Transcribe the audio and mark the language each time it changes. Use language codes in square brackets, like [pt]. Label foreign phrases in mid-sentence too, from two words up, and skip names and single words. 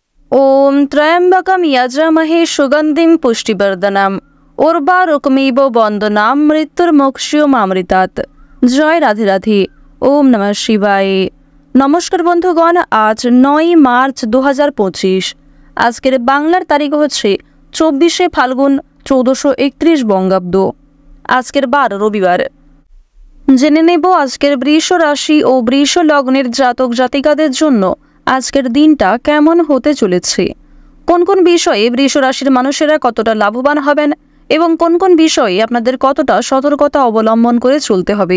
[sa] ओम त्र्यंबकम यजामहे सुगंधिम पुष्टिवर्धनम उर्वारुकमिव बंदनाम मृत्युर्मोक्षयमामृतात्। [hi] जय राधे राधे। ओम नमः शिवाय। नमस्कार बंधुगण, आज 9 मार्च 2025। [bn] আজকের বাংলার তারিখ হচ্ছে 24 ফাল্গুন 1431 বঙ্গাব্দ। আজকের বার রবিবার। জেনে নেব আজকের বৃষ রাশি ও বৃষ লগ্নের জাতক জাতিকাদের জন্য আজকের দিনটা কেমন হতে চলেছে, কোন কোন বিষয়ে বৃষ রাশির মানুষেরা কতটা লাভবান হবেন এবং কোন কোন বিষয়ে আপনাদের কতটা সতর্কতা অবলম্বন করে চলতে হবে।